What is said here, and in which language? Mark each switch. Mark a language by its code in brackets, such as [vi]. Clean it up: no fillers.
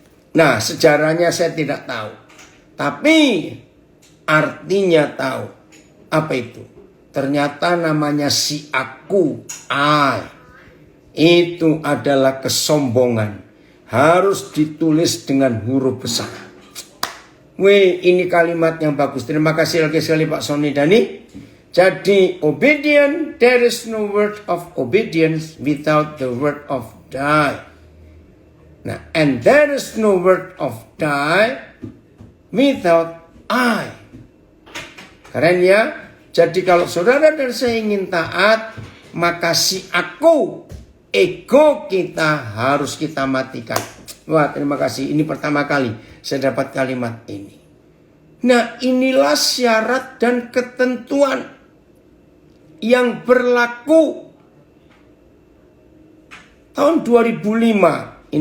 [id] Nah, sejarahnya saya tidak tahu. Tapi artinya tahu. Apa itu? Ternyata namanya si aku, I. Itu adalah kesombongan. Harus ditulis dengan huruf besar. Wih, ini kalimat yang bagus. Terima kasih lagi sekali Pak Sony Dani. Jadi, [en] obedient, there is no word of obedience without the word of die. Nah, and there is no word of die without I. [id] Keren ya? Jadi kalau saudara dan saya ingin taat, maka si aku, ego kita harus kita matikan. Wah, terima kasih. Ini pertama kali saya dapat kalimat ini. Nah, inilah syarat dan ketentuan yang berlaku tahun 2005.